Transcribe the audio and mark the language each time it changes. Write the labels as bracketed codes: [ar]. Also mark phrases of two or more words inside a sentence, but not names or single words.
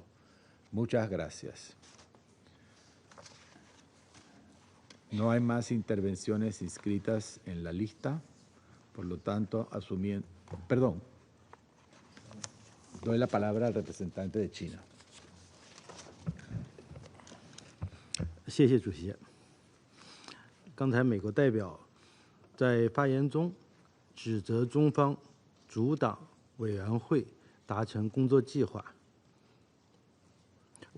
[es] Muchas gracias. No hay más intervenciones inscritas en la lista, por lo tanto, doy la palabra al representante de China. [zh] 谢谢主席。刚才美国代表在发言中指责中方阻挡委员会达成工作计划。